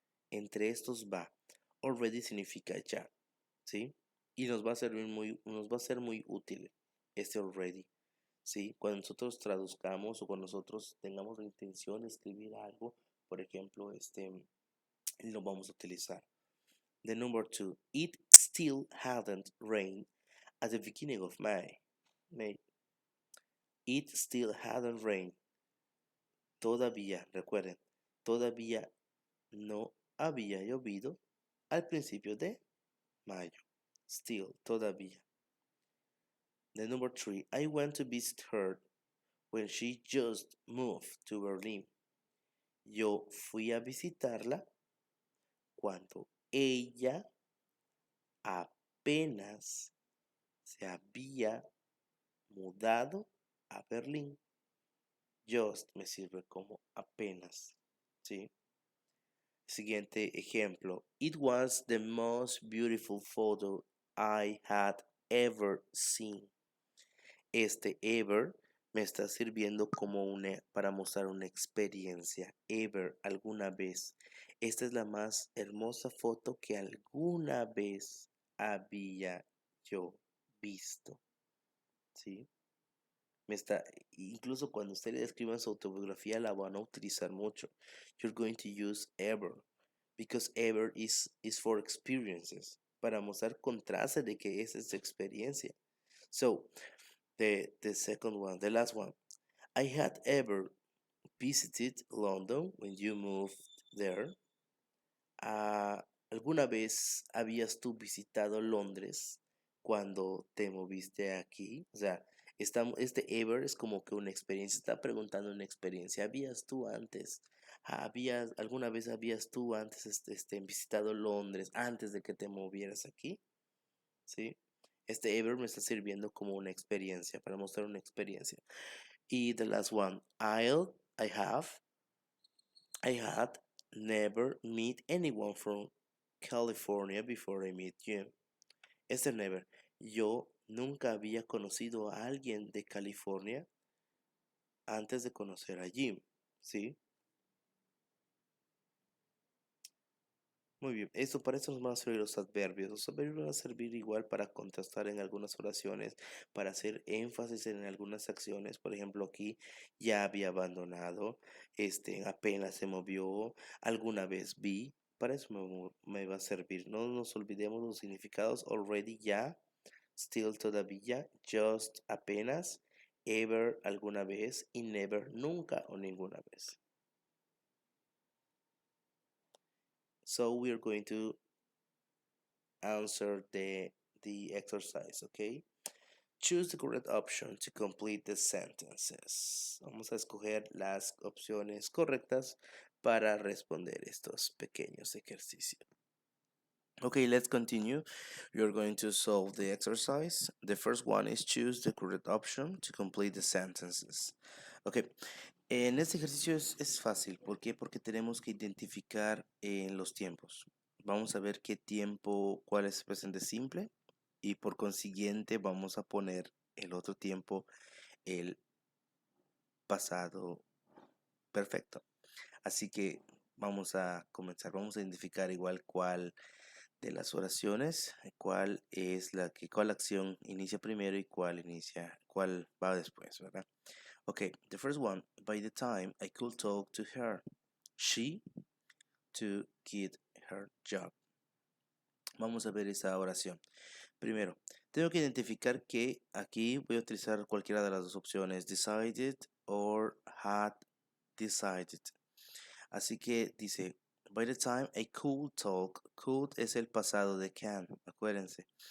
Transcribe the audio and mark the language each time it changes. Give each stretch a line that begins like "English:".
Spanish: Entre estos va. Already significa ya, ¿sí? Y nos va a ser muy útil este already, ¿sí? Cuando nosotros traduzcamos o cuando nosotros tengamos la intención de escribir algo, por ejemplo, lo vamos a utilizar.
English: The number 2, it still hadn't rained at the beginning of May. It still hadn't rained.
Spanish: Todavía, recuerden, todavía no había llovido al principio de mayo. Still, todavía.
English: The number 3, I went to visit her when she just moved to Berlin.
Spanish: Yo fui a visitarla cuando ella apenas se había mudado a Berlín. Just me sirve como apenas, ¿sí? Siguiente ejemplo.
English: It was the most beautiful photo I had ever seen.
Spanish: Este ever me está sirviendo como para mostrar una experiencia. Ever, alguna vez. Esta es la más hermosa foto que alguna vez había yo visto, ¿sí? Incluso cuando ustedes escriban su autobiografía la van a utilizar mucho.
English: You're going to use ever because ever is for experiences,
Spanish: para mostrar contraste de que esa es su experiencia.
English: So, the second one, the last one. I had ever visited London when you moved there.
Spanish: ¿Alguna vez habías tú visitado Londres cuando te moviste aquí? O sea, este ever es como que una experiencia, está preguntando una experiencia. ¿Habías tú antes? ¿Alguna vez habías tú antes visitado Londres antes de que te movieras aquí? ¿Sí? Este ever me está sirviendo como una experiencia, para mostrar una experiencia.
English: Y the last one, I had never met anyone from California before I met you. Never.
Spanish: Yo nunca había conocido a alguien de California antes de conocer a Jim, ¿sí? Muy bien, para eso nos van a servir los adverbios. Los adverbios van a servir igual para contrastar en algunas oraciones, para hacer énfasis en algunas acciones. Por ejemplo, aquí ya había abandonado, apenas se movió, alguna vez vi. Para eso me va a servir. No nos olvidemos los significados. Already ya, still todavía, just apenas, ever alguna vez y never nunca o ninguna vez.
English: So we are going to answer the exercise, okay? Choose the correct option to complete the sentences.
Spanish: Vamos a escoger las opciones correctas para responder estos pequeños ejercicios.
English: Okay, let's continue. You're going to solve the exercise. The first one is choose the correct option to complete the sentences.
Spanish: Okay, en este ejercicio es fácil. ¿Por qué? Porque tenemos que identificar los tiempos. Vamos a ver qué tiempo, cuál es el presente simple y por consiguiente vamos a poner el otro tiempo, el pasado perfecto. Así que vamos a comenzar. Vamos a identificar igual cuál de las oraciones, cuál acción inicia primero y cuál va después, ¿verdad?
English: Okay, the first one, by the time I could talk to her, she to get her job.
Spanish: Vamos a ver esa oración. Primero, tengo que identificar que aquí voy a utilizar cualquiera de las dos opciones, decided or had decided. Así que dice,
English: by the time I could talk,
Spanish: could es el pasado de can, acuérdense.